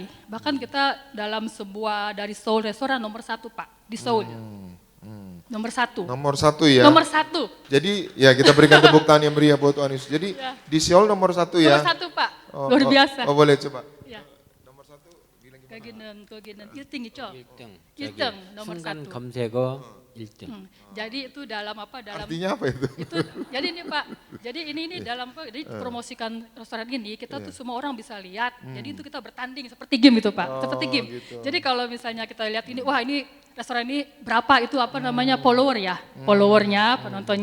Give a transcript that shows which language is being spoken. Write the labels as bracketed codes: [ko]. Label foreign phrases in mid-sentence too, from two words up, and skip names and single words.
[id] Bahkan kita dalam sebuah dari Seoul restoran nomor 1 Pak, di Seoul. Nomor 1. Nomor 1 ya? Nomor 1. Jadi ya kita berikan tepuk tangan yang meriah buat Tuhan Yesus. Jadi Ya. di Seoul nomor 1 ya? Nomor 1 Pak, luar biasa. Oh boleh coba. Ya. Nomor 1 bilang gimana? [ko] 거기는 1등이죠. 1등. 1등 nomor 순간 1. 검색어 1등. [id] Jadi itu dalam Artinya apa itu? itu jadi ini Pak, jadi ini dalam jadi promosikan restoran ini kita tuh semua orang bisa lihat. Jadi itu kita bertanding seperti game itu Pak, seperti game. Gitu. Jadi kalau misalnya kita lihat ini, wah ini restoran ini berapa itu follower ya, followernya, penontonnya.